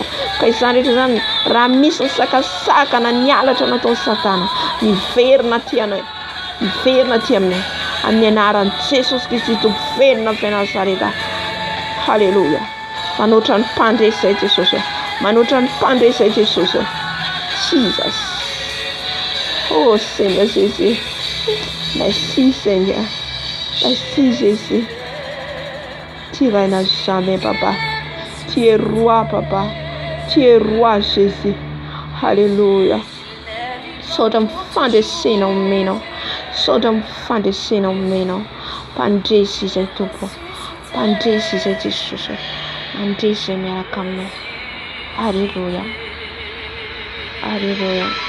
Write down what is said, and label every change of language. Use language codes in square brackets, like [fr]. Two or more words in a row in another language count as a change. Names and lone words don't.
[mg] Ka izany rehetra zany raha misy ny sakasakana nialatra nataon'ny Satana, miverina aty anay, miverina aty aminay amin'ny anaran'i Jesosy Kristy Tompo venina avy Nazareta. Halleluja. Manoatra ny mpandresay Jesosy. Manoatra ny mpandresay Jesosy. Jesus. [fr] Oh Seigneur Jésus. Merci Seigneur. Merci Jésus. Tu règnes jamais Papa. Tu es roi Papa. Tu es roi Jésus. [mg] Halleluja. Saotra mifandresena omenao. Saotra mifandresena omenao. Mpandresy izay Tompo. Mpandresy izay Jesosy. Mandresy izay miaraka aminao. Halleluja. Halleluja.